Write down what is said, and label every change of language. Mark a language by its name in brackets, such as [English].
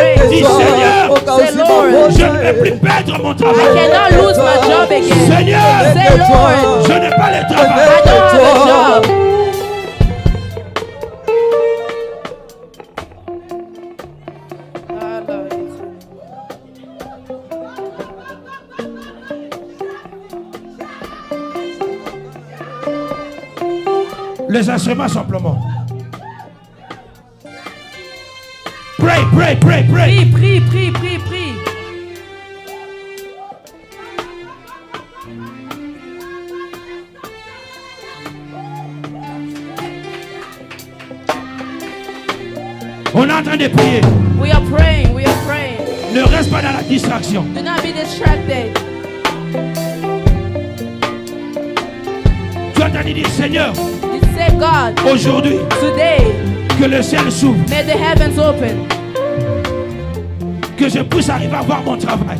[French] Dis Seigneur, je ne vais plus perdre mon travail. [English] I cannot lose my job again. [French] Seigneur, [English] Say Lord, [French] je n'ai pas le [English] I travail. don't have a job. [French] Les instruments simplement. [English] Pray, pray, pray, pray. [French] Prie, prie, prie, prie. On est en train de prier. [English] We are praying, we are praying. [French] Ne reste pas dans la distraction. [English] Do not be distracted. [French] Tu as entendu dire Seigneur, [English] You say, God, [French] aujourd'hui, [English] today, [French] que le ciel s'ouvre, [English] may the heavens open. [French] que je puisse arriver à voir mon travail,